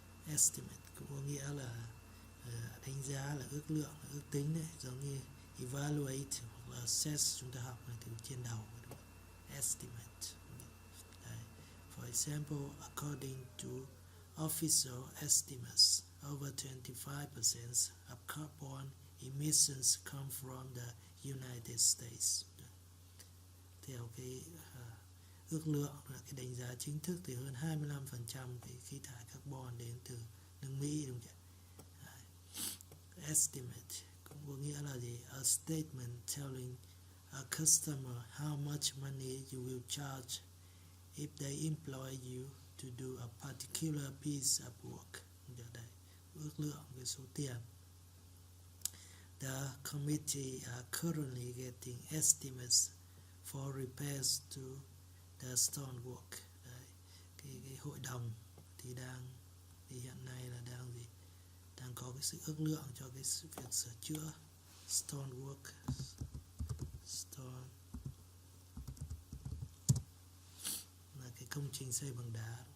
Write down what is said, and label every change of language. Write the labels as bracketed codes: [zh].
[vi] Estimate cũng có nghĩa là đánh giá, là ước lượng, là ước tính đấy, giống như evaluate hoặc là assess chúng ta học này từ trên đầu. Estimate. Đấy. [en] For example, according to official estimates, over 25% of carbon emissions come from the United States. [vi] Theo cái ước lượng, cái đánh giá chính thức thì hơn 25% cái khí thải carbon đến từ nước Mỹ, đúng không? Estimate cũng có nghĩa là gì? [en] A statement telling a customer how much money you will charge if they employ you to do a particular piece of work. [vi] Đây, ước lượng cái số tiền. [en] The committee are currently getting estimates for repairs to the stonework. [vi] Đấy, cái hội đồng thì hiện nay là đang có cái sự ước lượng cho cái sự việc sửa chữa stonework. Stone là cái công trình xây bằng đá.